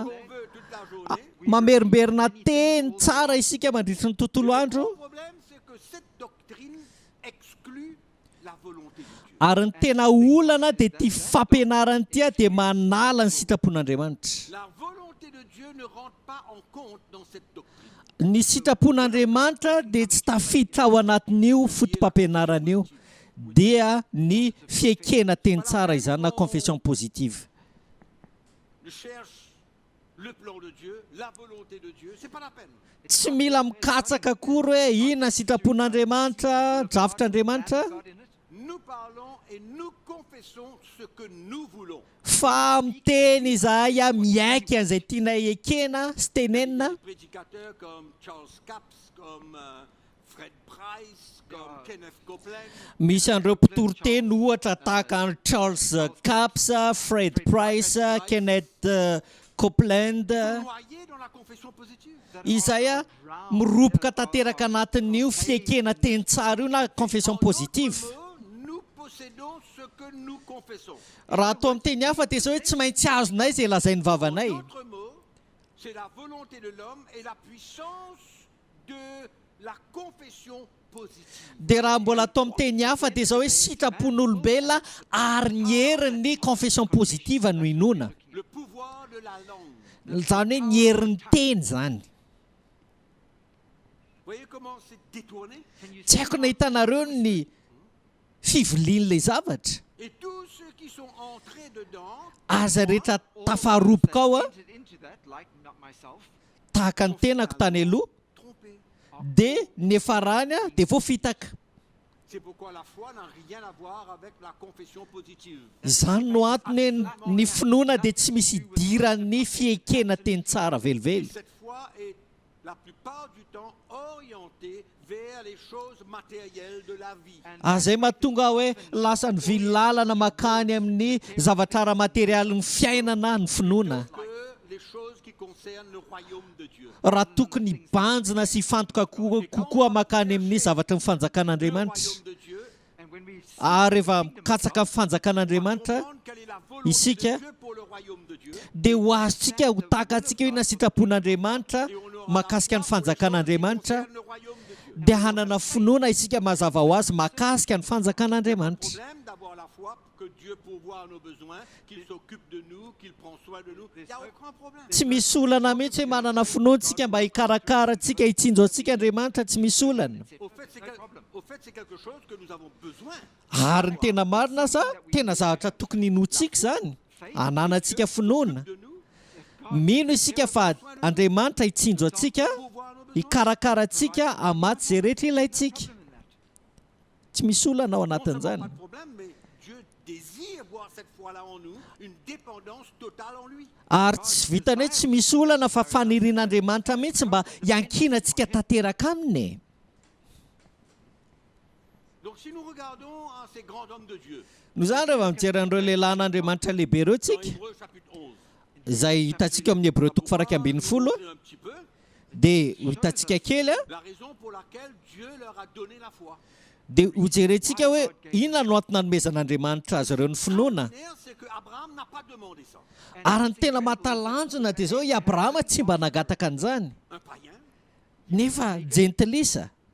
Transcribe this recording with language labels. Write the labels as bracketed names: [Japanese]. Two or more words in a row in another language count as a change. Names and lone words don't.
[French] on veut toute la journée. [Malagasy] mamerimberina teny tsara isika mandritra ny tontolo [French] Le [Malagasy] andro, [French] problème c'est que cette doctrine exclut la volonté de Dieu. [Malagasy] ary ny tena olana dia ty fampianarany ty a dia manala ny sitrapon'Andriamanitra. [French] La volonté de Dieu ne rentre pas en compte dans cette doctrine. [Malagasy] Ny sitrapon'Andriamanitra dia tsy tafiditra ao anatin'io fotom-pampianarana io. dia ny fiekena teny tsara izany na [French] confession positive. Ne cherche le plan de Dieu, la volonté de Dieu, c'est pas la peine. [Malagasy] Tsy mila mikatsaka akory hoe inona sitrapon'Andriamanitra, drafitr'Andriamanitra, [English] God in it. [French] Nous parlons et nous confessons ce que nous voulons. [Malagasy] fa miteny izahay miaiky an'izay tianay ekena sy tenenina. [French] Des prédicateurs comme Charles Capps, comme Fred Price, comme Kenneth Copeland. [Malagasy] Misy an'ireo mpitoroteny ohatra tahaka an Charles Capps, Fred Price, Kenneth Copeland. [French] Noyés dans la confession positive. [Malagasy] Izay miropoka tanteraka anatin'io fiekena teny tsara io na [French] confession positive. Nous possédons ce que nous confessons. [Malagasy] Raha atao amin'ny teny hafa dia zao hoe tsy maintsy azonay izay lazainy vavanay. [French] D'autres mots, c'est la volonté de l'homme et la puissance de la confession positive. [Malagasy] Dia raha mbola atao amin'ny teny hafa dia zao hoe sitrapon'olombelona ary ny herin'ny [French] confession positive [Malagasy] no inona. [French] Le pouvoir de la langue. [Malagasy] Zany hoe ny herin'ny teny zany. [French] Voyez comment c'est détourné? [Malagasy] Tsy haiko na hitanareo ny fivolian'ilay zavatra. [French] Et tous ceux qui sont entrés dedans [Malagasy] Aza rehetra tafaroboka ao a, [English] Entered into that, like not myself. [Malagasy] tahaka ny tenako tany aloha, [French] trompés. [Malagasy] dia ny efarany a dia voafitaka. [French] C'est pourquoi la foi n'a rien à voir avec la confession positive. [Malagasy] Izany no antony ny finoana dia tsy misy idiran'ny fiekena teny tsara velively. [French] Cette foi est la plupart du temps orientée vers les choses matérielles de la vie. [Malagasy] Azay mahatonga hoe lasa ny vily lalana makany amin'ny zavatra ara-materialy ny fiainana ny finoana. [French] Que les choses qui concernent le royaume de Dieu. [Malagasy] Raha tokony banjina sy fantoka kokoa makany amin'ny zavatra ny [French] Le [Malagasy] fanjakan'Andriamanitra. [French] royaume de Dieu. [English] And when we [Malagasy] Ary rehefa mikatsaka fanjakan'Andriamanitra, [French] Comprendre quelle est la volonté [Malagasy] isika [French] de Dieu pour le royaume de Dieu. [Malagasy] dia ho azontsika ho tahaka antsika hoe na sitrapon'Andriamanitra mahakasika ny fanjakan'Andriamanitra, [French] Le royaume de Dieu. [Malagasy] dia hanana finoana isika mazava ho azy mahakasika ny fanjakan'Andriamanitra. [French] Problème d'avoir la foi que Dieu pourvoit à nos besoins, qu'il s'occupe de nous, qu'il prend soin de nous. Il n'y a aucun problème. [Malagasy] Tsy misy olana mihitsy hoe manana finoantsika mba hikarakara antsika, hitsinjo antsika Andriamanitra, tsy misy olana. [French] Au fait, c'est quelque chose que nous avons besoin. [Malagasy] Ary ny tena marina sa tena zavatra tokony hinoantsika zany, hananantsika finoana. [French] De nous, [Malagasy] Mino isika fa Andriamanitra hitsinjo antsika, [French] pourvoir à nos besoins. [Malagasy] hikarakara antsika hamaty izay rehetra ilayntsika. [English] problem in that. [Malagasy] Tsy misy olana ao [French] Non seulement [Malagasy] anatin'izany. [French] pas de problème, mais Dieu désire voir cette foi-là en nous, une dépendance totale en lui. [Malagasy] Ary tsy vitany hoe tsy misy olana fa fanirian'Andriamanitra mihitsy mba hiankina antsika tanteraka aminy. [French] Donc si nous regardons à ces grands hommes de Dieu, [Malagasy] No zany rehefa mijery an'ireo lehilahin'Andriamanitra lehibe ireo [French] dans [Malagasy] tsika, [French] Hébreux chapitre 11, [Malagasy] izay hitantsika amin'ny Hébreu toko farak ambin'ny folo, [French] un petit peu [Malagasy] dia hitantsika kely a, [French] la raison pour laquelle Dieu leur a donné la foi. [Malagasy] dia ho jerentsika hoe inona no antony nanomezan'Andriamanitra azy ireo ny finoana. [French] C'est que Abraham n'a pas demandé ça. [Malagasy] Ary ny tena mahatalanjona dia zao i Abrahama tsy mba nagataka an'izany, [French] Un païen, [Malagasy] nefa jentilisa.